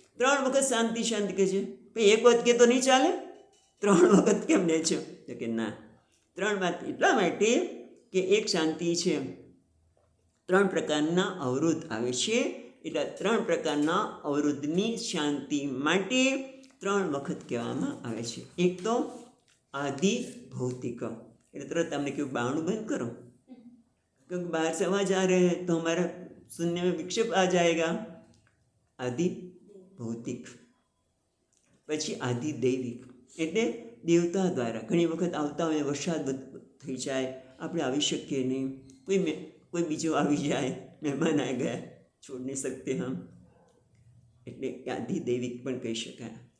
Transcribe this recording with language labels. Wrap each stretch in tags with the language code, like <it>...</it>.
<gu>3 વખત શાંતિ શાંતિ કહે છે. ભાઈ એક વખત કે તો નહીં ચાલે, 3 વખત કેમ લે છે? તો કે ના, 3 વાત એટલા માટે કે એક શાંતિ છે, 3 પ્રકારના અવરોધ આવે છે, એટલે 3 પ્રકારના અવરોધની શાંતિ માટે 3 વખત કહેવામાં આવે છે. એક તો આદિ ભૌતિક, એટલે તરત તમને કેવું બાવણું બંધ કરો,</gu> <hi>क्योंकि बाहर से आवाज आ रहे हैं तो हमारा सुनने में विक्षेप आ जाएगा. आदि भौतिक.</hi> <gu>પછી આદિ દૈવિક, એટલે દેવતા દ્વારા ઘણી વખત આવતા હોય, વરસાદ થઈ જાય, આપણે આવી શકીએ નહીં, કોઈ બીજો આવી જાય, મહેમાન આવી ગયા,</gu> <hi>છોડ નહીં શકતે હમ,</hi> <gu>એટલે આદિ દૈવિક પણ કહી શકાય.</gu>